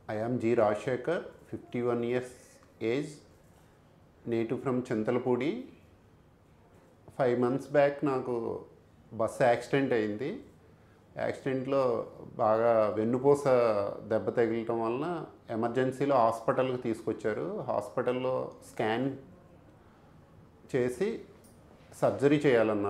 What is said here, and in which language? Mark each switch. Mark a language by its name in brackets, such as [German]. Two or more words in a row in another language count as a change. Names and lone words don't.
[English] I am G. Rajshekar, 51 years age, native from Chintalpudi. [Telugu] 5 [English] months back [Telugu] నాకు [English] bus accident [Telugu] అయింది. యాక్సిడెంట్లో బాగా వెన్నుపూస దెబ్బ తగిలటం వలన ఎమర్జెన్సీలో హాస్పిటల్కి తీసుకొచ్చారు. హాస్పిటల్లో స్కాన్ చేసి సర్జరీ చేయాలన్నారు.